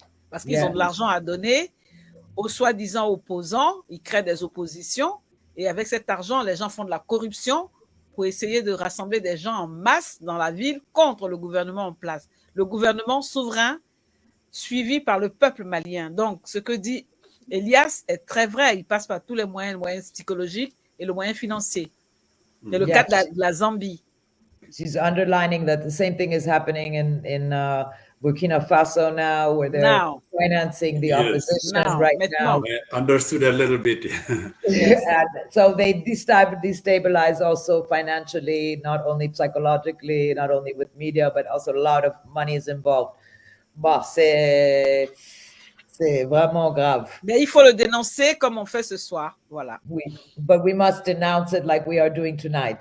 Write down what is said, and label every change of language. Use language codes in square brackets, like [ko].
[fr] Parce qu'ils ont de l'argent à donner aux soi-disant opposants, ils créent des oppositions, et avec cet argent, les gens font de la corruption pour essayer de rassembler des gens en masse dans la ville contre le gouvernement en place. Le gouvernement souverain suivi par le peuple malien. Donc, ce que dit Elias est très vrai. Il passe par tous les moyens psychologiques et le moyen financier. C'est le cas de la Zambie. [en] She's underlining that the same thing is happening in Burkina Faso now, where they're financing the opposition now. I understood a little bit. And so they destabilize also financially, not only psychologically, not only with media, but also a lot of money is involved. [fr] Bon, c'est C'est vraiment grave. Mais il faut le dénoncer comme on fait ce soir. Voilà. [en] Oui, but we must denounce it like we are doing tonight.